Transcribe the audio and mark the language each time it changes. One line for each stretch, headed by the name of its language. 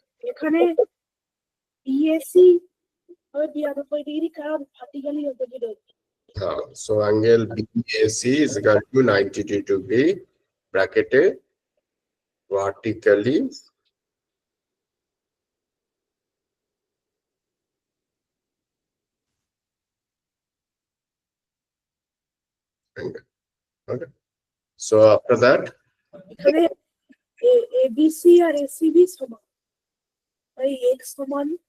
Bangla: এখানে বিএসসি হবে 92 ডিগ্রি, কারণ ভার্টিক্যালি রোটেটেড হচ্ছে।
English: So angle BAC is equal to 92 degree bracket vertically angle. Okay. So after that,
Bangla: এখানে ABC আর ACB সমান, তাই এক্স সমান